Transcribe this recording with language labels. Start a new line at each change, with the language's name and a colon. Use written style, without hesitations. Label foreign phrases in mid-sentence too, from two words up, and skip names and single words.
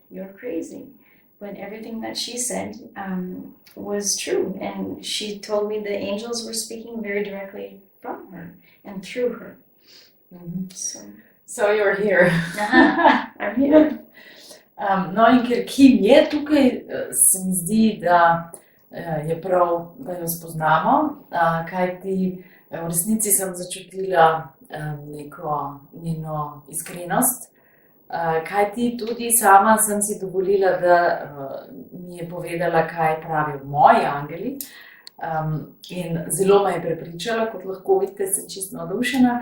English: But everything that she said was true. And she told me the angels were speaking very directly from her and through her. Mm-hmm. So you're here. I'm here.
Slovenian: No, in ker Kim je tukaj, se mi zdi, da je prav, da jo spoznamo, kajti v resnici sem začutila neko njeno iskrenost, kajti tudi sama sem si dovolila, da mi je povedala, kaj pravijo moji angeli, in zelo me je prepričala, kot lahko vidite, sem čisto navdušena.